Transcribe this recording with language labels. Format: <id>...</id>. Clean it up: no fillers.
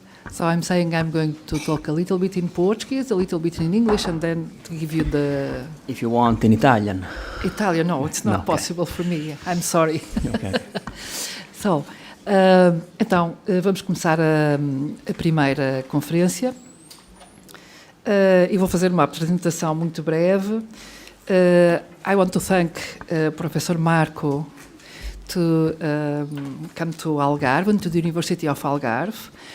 <en>So I'm saying I'm going to talk a little bit in Portuguese, a little bit in English, and then to give you the... If you want in Italian. Italian, no, it's not possible for me. I'm sorry. Okay. So,</en> <pt>então, vamos começar a primeira conferência. Eu vou fazer uma apresentação muito breve.</pt> <en>I want to thank Professor Marco to come to Algarve and to the University of Algarve.</en>